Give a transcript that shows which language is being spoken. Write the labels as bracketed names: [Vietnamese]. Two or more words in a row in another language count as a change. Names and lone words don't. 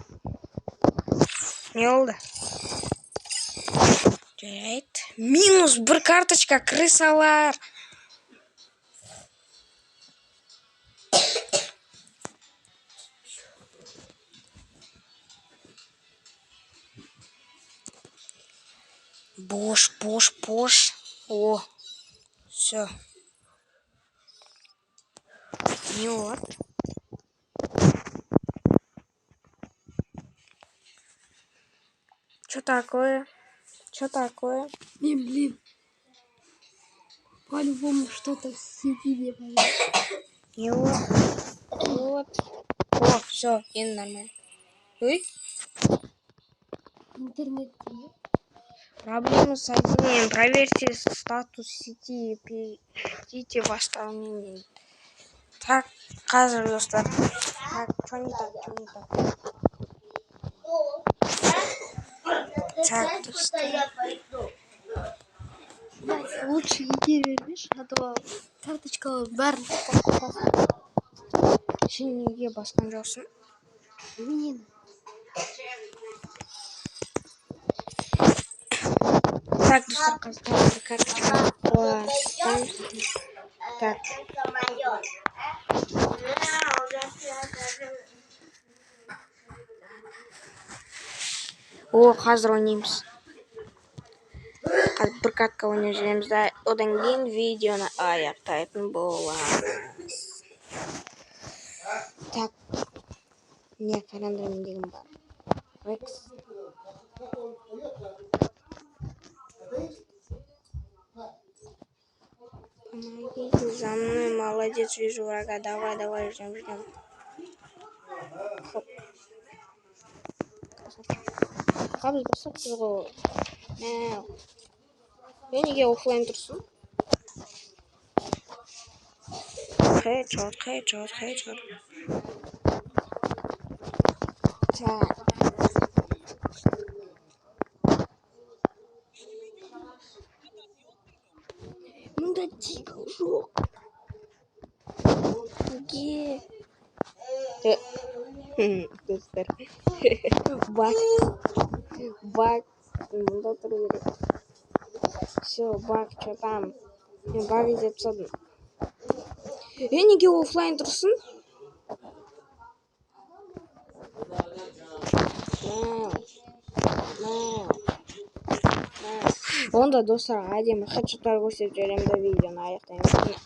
[Kazakh] Не болды? Жарайды. Минус бір карточка, крысалар. Бош. [Russian] О, все. Не вот. Что такое? Не, блин. По-любому что-то в сети не понятно. Не вот. О, все, и нормально. Ой, Интернет нет. проблемы с соединением. Проверьте статус сети и перейдите в восстановление. Так, [Kazakh] қазір достар. [Russian] Так, что не так? [Kazakh] Так, достар. [Russian] Лучше иди вернешь, а то [Kazakh] карточка бәрін Сен неге басқан жоқсың? [Russian] Блин. [Kazakh] Так, достар, қазір карточканы қойсам. Так. О, қазір ойнаймыз. Қазір бір катка ойнап жүреміз да, одан кейін видеоны аяқтайтын боламыз. [Russian] Так. [Kazakh] Не, қарандырмен деген бар. Рекс. [Russian] Помогите, за мной, молодец, вижу врага. Давай, ждем. Хоп. [Kazakh] Қабыз басып ғой. Мәу. Мен неге офлайн тұрсың? [Russian] Хедшот. Так. [Kazakh] Мұнда тигл жоқ. Неге? Достар. Бак. Мұнда тұру керек. [Russian] Все, бак, что там? [Kazakh] Мен баг іздеп тастадым. Неге офлайн тұрсың? Онда достар әдемі хедшоттар көрсетіп жіберемін да видеоны аяқтаймын.